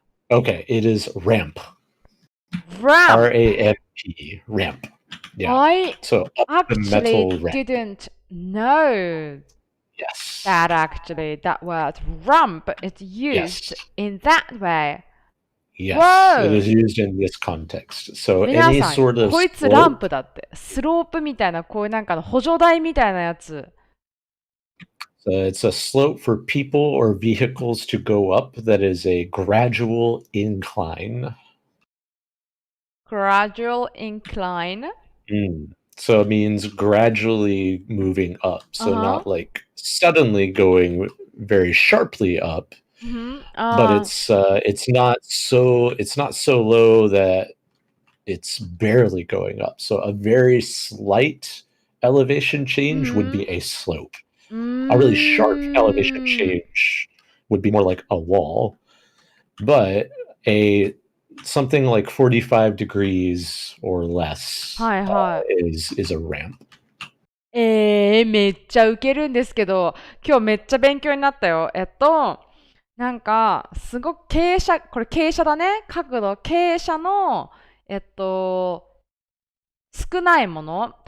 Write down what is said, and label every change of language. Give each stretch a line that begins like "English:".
English: Okay, it is ramp. R-A-M-P. Ramp. Yeah. I so actually didn't know. Yes. That word ramp is used in that way. Yes, Whoa. It is used in this context. So any sort of
Japanese: こいつランプだって。スロープみたいな、こういうなんかの補助台みたいなやつ。
English: So it's a slope for people or vehicles to go up that is a gradual incline. Gradual incline? So it means gradually moving up. So not like suddenly going very sharply up. But it's not so low that it's barely going up. So a very slight elevation change would be a slope. A really sharp elevation change would be more like a wall. But something like 45 degrees or less
Japanese: はいはい。
English: is a ramp.
Japanese: めっちゃウケるんですけど、今日めっちゃ勉強になったよ。なんか、すごく傾斜、これ傾斜だね。角度、傾斜の、少ないもの。